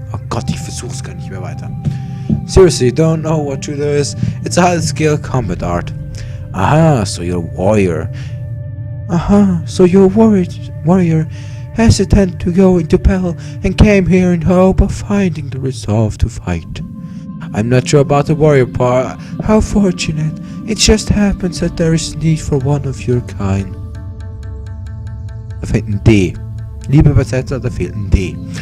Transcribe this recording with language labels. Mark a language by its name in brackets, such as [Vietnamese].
[German] Oh Gott, ich versuch's gar nicht mehr weiter. [English] Seriously, you don't know what judo is? It's a highly skilled combat art. Aha, so you're a warrior. Aha, so you're a warrior. Hesitant to go into battle and came here in hope of finding the resolve to fight. I'm not sure about the warrior part. How fortunate. It just happens that there is need for one of your kind. [German] Da fehlt ein D. Liebe Übersetzer, da fehlt ein D.